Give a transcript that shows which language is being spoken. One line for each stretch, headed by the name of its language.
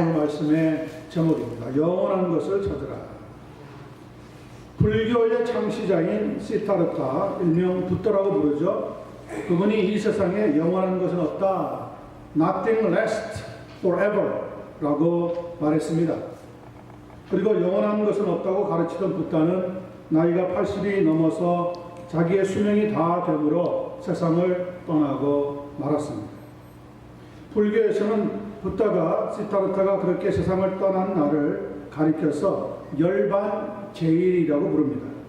Korean: 오늘 말씀의 제목입니다. 영원한 것을 찾으라. 불교의 창시자인 시타르타, 일명 붓다라고 부르죠. 그분이 이 세상에 영원한 것은 없다.
English: Nothing lasts forever 라고 말했습니다.
Korean: 그리고 영원한 것은 없다고 가르치던 붓다는 나이가 80이 넘어서 자기의 수명이 다 되므로 세상을 떠나고 말았습니다. 불교에서는 붓다가 시타르타가 그렇게 세상을 떠난 날을 가리켜서 열반제일이라고 부릅니다.